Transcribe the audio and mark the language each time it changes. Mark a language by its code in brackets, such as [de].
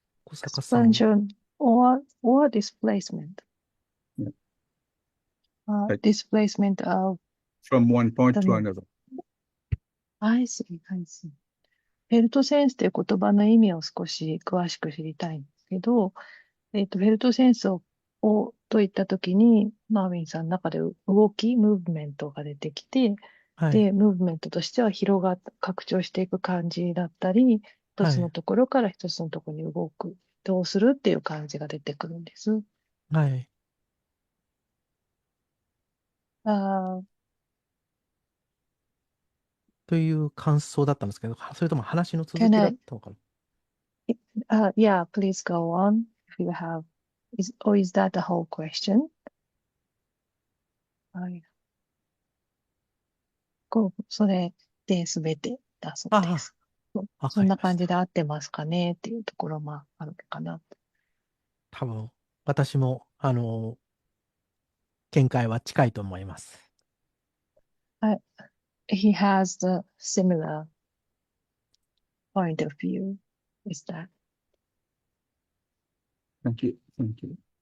[en] Expansion or displacement. Displacement of from one point to another. I see. [ja] フェルトセンスという言葉の意味を少し詳しく知りたいんですけど、フェルトセンスといったときに、マーウィンさんの中で動き、ムーブメントが出てきて、で、ムーブメントとしては拡張していく感じだったり、一つのところから一つのところに動く、移動するっていう感じが出てくるんです。はい。という感想だったんですけど、それとも話の続きだったのかな。 [en] Yeah, please go on if you have. Or is that the whole question? [ja] それで全てだそうです。そんな感じわかりました。で合ってますかねっていうところもあるかな。多分、私も、見解は近いと思います。 [en] He has the similar point of view. Is that? Thank you. Thank you.